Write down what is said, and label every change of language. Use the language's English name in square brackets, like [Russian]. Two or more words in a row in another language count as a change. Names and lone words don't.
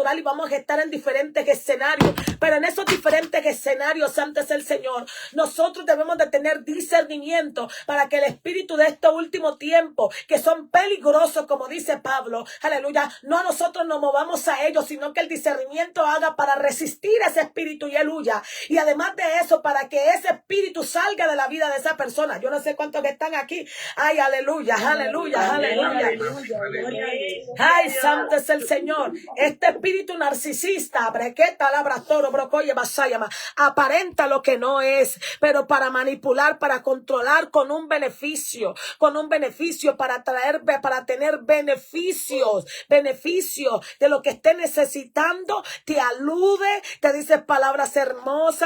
[Spanish] y vamos a estar en diferentes escenarios, pero en esos diferentes escenarios, santo es el Señor, nosotros debemos de tener discernimiento para que el espíritu de este último tiempo, que son peligrosos, como dice Pablo, aleluya, no nosotros nos movamos a ellos, sino que el discernimiento haga para resistir a ese espíritu y él huya, y además de eso, para que ese espíritu salga de la vida de esa persona. Yo no sé cuántos que están aquí, ay, aleluya, aleluya, aleluya. aleluya. Gloria a Dios. Ay, santo es el Señor. Este espíritu narcisista, brequeta, labratoro, brocoye, basayama, aparenta lo que no es, pero para manipular, para controlar con un beneficio, para tener beneficios de lo que esté necesitando, te alude, te dice palabras hermosas.